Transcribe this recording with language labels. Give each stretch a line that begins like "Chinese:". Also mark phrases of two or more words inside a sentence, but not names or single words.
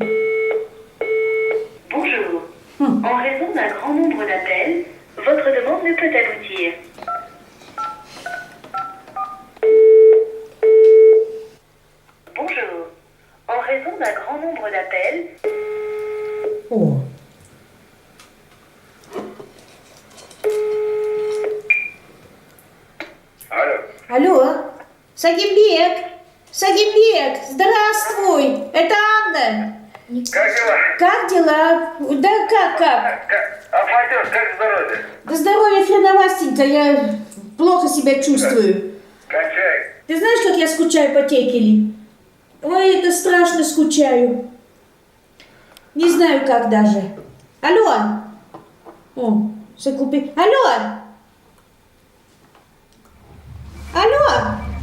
French: Bonjour. En raison d'un grand nombre d'appels, votre demande ne peut aboutir. Bonjour. En raison d'un grand nombre d'appels... Oh.
Russian: Алло, Сагимбек, здравствуй, это Анна. Как дела? Да как? А Матюш, как здоровье? Да здоровье хреновастенько, я плохо себя чувствую. Кончай. Ты знаешь, как я скучаю по Текели? Ой, это страшно скучаю. Не знаю, как даже. Алло. О,
French: c'est coupé.
Russian: Алло. Алло.